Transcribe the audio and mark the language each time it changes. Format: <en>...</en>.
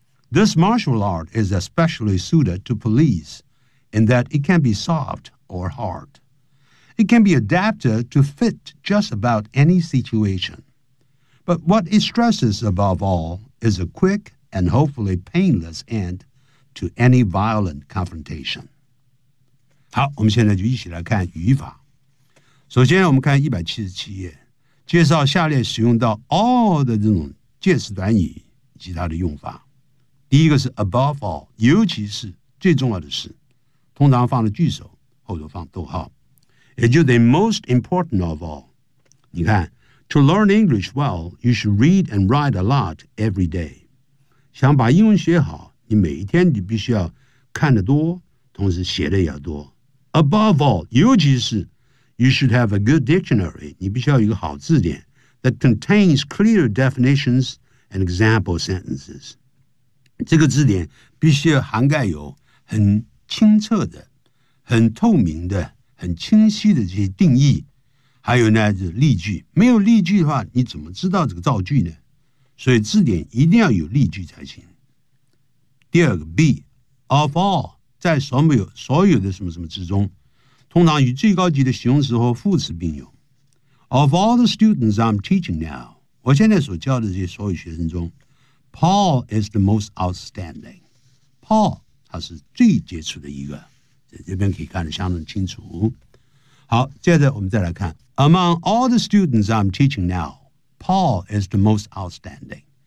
<en>This martial art is especially suited to police,in that it can be soft or hard. It can be adapted to fit just about any situation. But what it stresses above all is a quick and hopefully painless end to any violent confrontation.</en> <zh>好，我们现在就一起来看语法。首先我们看177页，介绍下列使用到 all 的这种介词短语以及它的用法。第一个是 above all， 尤其是最重要的是，通常放了句首，后头放逗号，也就是</zh> <en>the most important of all。</en> <zh>你看</zh> <en>，to learn English well, you should read and write a lot every day。</en> <zh>想把英文学好，你每一天你必须要看得多，同时写的也要多。</zh> <en>Above all，</en> <zh>尤其是</zh> <en>，you should have a good dictionary，</en> <zh>你必须要有一个好字典</zh> <en>，that contains clear definitions and example sentences。</en> <zh>这个字典必须要涵盖有很清澈的、很透明的、很清晰的这些定义，还有呢，就是例句。没有例句的话，你怎么知道这个造句呢？所以字典一定要有例句才行。第二个 ，B of all， 在所有的什么什么之中，通常与最高级的形容词和副词并用。</zh> <en>Of all the students I'm teaching now,</en> <zh>我现在所教的这些所有学生中</zh> <en>Paul is the most outstanding.</en> <zh>Paul, 他是最杰出的一个，在这边可以看得相当清楚。好，接着我们再来看</zh> <en>Among all the students I'm teaching now, Paul is the most outstanding.</en>